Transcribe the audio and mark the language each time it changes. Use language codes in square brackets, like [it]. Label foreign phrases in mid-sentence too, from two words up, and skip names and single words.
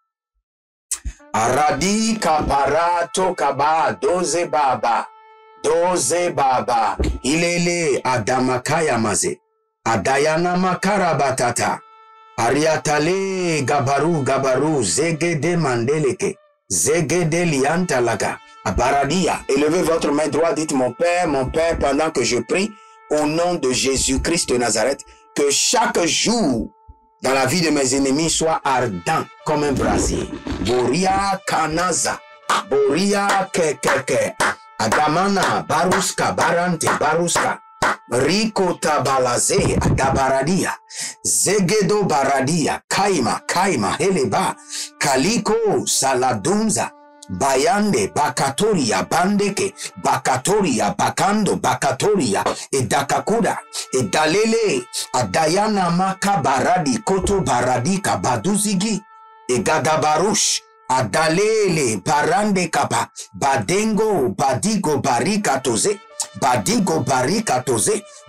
[fr] Aradi Kaparato Kaba Doze Baba Ilele Adamakaya Maze Adayana Makarabatata Ariatale Gabaru Zegede Mandeleke Zegede Liantalaga Abaradia. Élevez votre main droite, dites mon Père, pendant que je prie au nom de Jésus-Christ de Nazareth, que chaque jour dans la vie de mes ennemis soit ardent comme un brasier. Boria Kanaza, Boria Kekeke, Adamana, Baruska, Barante, Baruska, Rico Tabalaze, Adabaradia, Zegedo Baradia, Kaima, Heleba, Kaliko, Saladunza, Bayande, Bakatoria, Bandeke, Bakatoria, Bakando, Bakatoria, et Dakakuda, et Dalele, Adayana Maka Baradi, Koto Baradika, Baduzigi, et Gadabarush, Adalele, Barande Kapa, Badengo, Badigo Barikatoze, Badigo Barikatoze,